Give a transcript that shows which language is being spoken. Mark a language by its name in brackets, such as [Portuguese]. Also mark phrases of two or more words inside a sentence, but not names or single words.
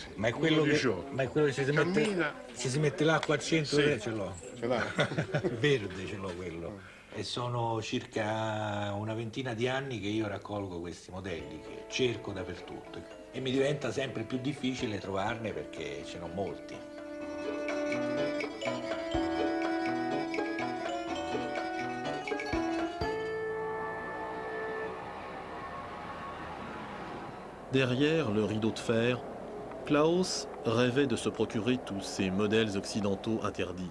[Italian] Ma è quello che si mette l'acqua al centro? Sì. Ce l'ho. Ce l'ha? Verde ce l'ho quello. E sono circa una ventina di anni che io raccolgo questi modelli, che cerco dappertutto. E mi diventa sempre più difficile trovarne perché ce n'ho molti. [French] Derrière le rideau de fer, Klaus rêvait de se procurer tous ces modèles occidentaux interdits.